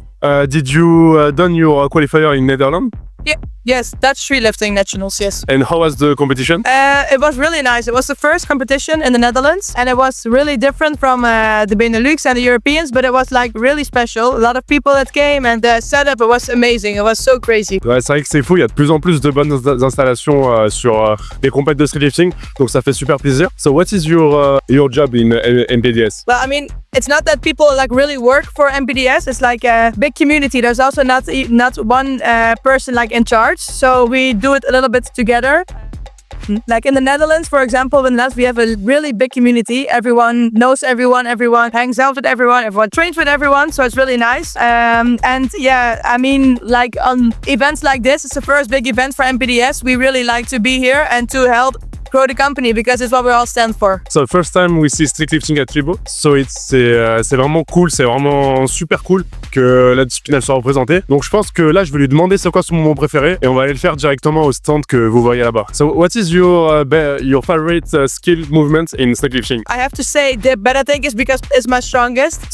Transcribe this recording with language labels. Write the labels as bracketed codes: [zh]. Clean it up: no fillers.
[en] Did you done your qualifier in Netherlands? Yes, Dutch street lifting nationals, yes. And how was the competition? It was really nice. It was the first competition in the Netherlands, and it was really different from the Benelux and the Europeans, but it was like really special. A lot of people that came, and the setup, it was amazing. It was so crazy. [fr] Ouais, c'est vrai que c'est fou, il y a de plus en plus de bonnes installations sur les compètes de streetlifting, donc ça fait super plaisir. [en] So what is your job in MPDS? Well, I mean, it's not that people like really work for MPDS. It's like a big community. There's also not one person like in charge. So we do it a little bit together. Like in the Netherlands, for example, we have a really big community. Everyone knows everyone, everyone hangs out with everyone trains with everyone. So it's really nice. And yeah, I mean, like on events like this, it's the first big event for MPDS. We really like to be here and to help grow the company because it's what we all stand for. So first time we see streetlifting at FIBO. [fr] So c'est vraiment cool, c'est vraiment super cool que la discipline elle soit représentée. Donc je pense que là je vais lui demander c'est quoi son moment préféré et on va aller le faire directement au stand que vous voyez là-bas. [en] So what is your favorite skill movement in streetlifting? I have to say dip, but I think it's because it's my strongest.